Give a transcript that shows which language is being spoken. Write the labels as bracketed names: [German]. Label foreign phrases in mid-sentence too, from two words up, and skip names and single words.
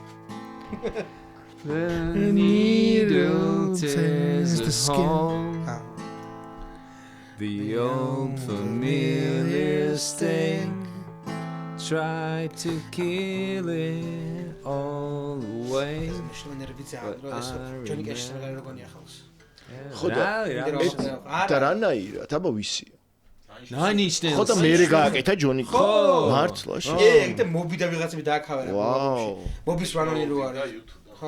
[English] The needle tears the hole. The old familiar sting. Try to kill it all away. [Georgian] ჯონი კეშს რა როგორია ხალხს. ხო და რანაირად, აბა ვისია? [English] Nine Inch Nails. [Georgian] ხო და მე გააკეთა ჯონი. ხო, მართლა. და მობი და ვიღაცები დააქავერა. ვაუ. მობის რანონი რო არის. ხო.